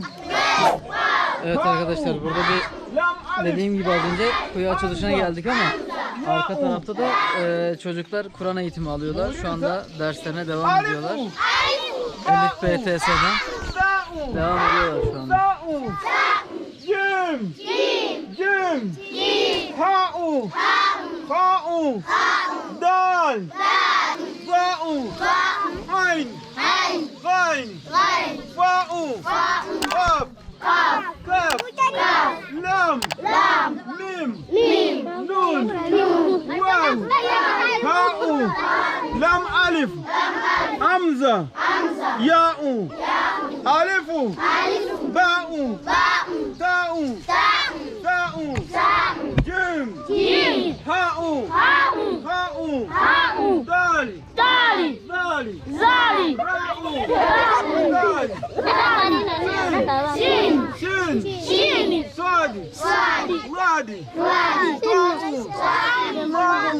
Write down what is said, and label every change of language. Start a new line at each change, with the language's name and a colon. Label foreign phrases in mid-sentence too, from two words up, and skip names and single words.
Turkish: Evet arkadaşlar, burada dediğim gibi az önce kuyu açılışına geldik ama arka tarafta da çocuklar Kur'an eğitimi alıyorlar. Şu anda derslerine devam ediyorlar. Elif BTS'den devam ediyorlar şu anda.
Arabic: جيم. جيم. حاء. حاء. دال. زاء. عين. غين. فاء. قاف. قاف. لام. ميم. نون. واو. هاء. لام ألف. همزة. ياء. Alifu. باء. تاء. طاء. جيم. Ha'u. حاء. دال. ذال. راء. Dal. Shin. صاد. ضاد. Ta'u.